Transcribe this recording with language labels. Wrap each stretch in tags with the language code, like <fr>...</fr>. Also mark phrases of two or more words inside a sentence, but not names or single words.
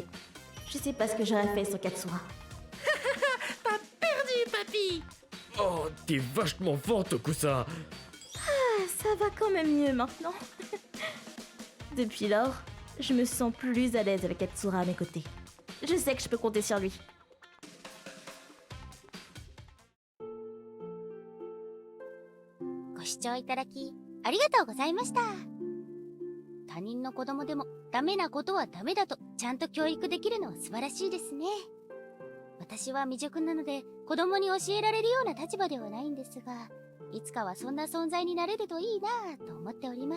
<fr>Je sais pas ce que j'aurais fait sans Katsura. T'as perdu, papy. Oh, t'es vachement forte, Tokusa. Ça va quand même mieux maintenant. Depuis lors, je me sens plus à l'aise avec Katsura à mes côtés. Je sais que je peux compter sur lui.</fr> <ja>ご視聴いただきありがとうございました。他人の子供でもダメなことはダメだとちゃんと教育できるのは素晴らしいですね。私は未熟なので子供に教えられるような立場ではないんですが、いつかはそんな存在になれるといいなぁと思っております。</ja>